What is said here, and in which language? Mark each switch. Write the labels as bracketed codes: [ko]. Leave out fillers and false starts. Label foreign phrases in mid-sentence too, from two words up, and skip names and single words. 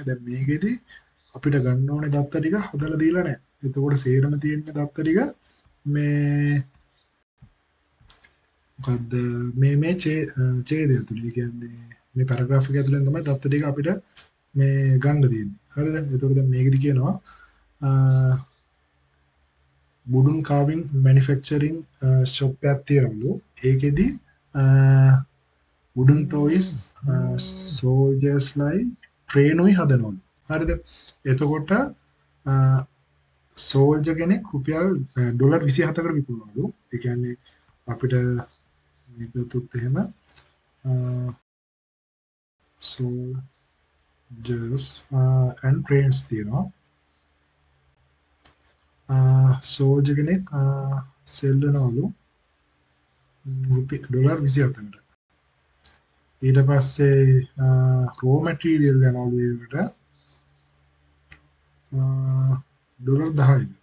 [si] දැන් මේකෙදි අපිට ගන්න ඕනේ දත්ත ටික හදලා දීලා නැහැ. එතකොට සේරම තියෙන දත්ත ටික මේ මොකද්ද මේ ඡේදය තුල කියන්නේ මේ පැරග්‍රාෆ් එක ඇතුලෙන් තමයි දත්ත ටික අපිට මේ ගන්න තියෙන්නේ. හරිද? එතකොට දැන් මේකෙදි කියනවා [en] wooden carving manufacturing shop [si] එකක් තියෙනවලු. ඒකෙදි [en] wooden toys soldiers like train [si] උයි හදනවලු. හරිද? එතකොට සෝල්ජර් කෙනෙක් රුපියල් ඩොලර් 27කට විකුණනවලු. ඒ කියන්නේ අපිට නිකුත් එහෙම [en] soldiers and trains [si] තියෙනවා. සෝල්ජර් කෙනෙක් සෙල් වෙනවලු ඩොලර් 27කට. ඊට පස්සේ [en] raw material [si] යනවලු ඒකට ඩොලර් 10යි.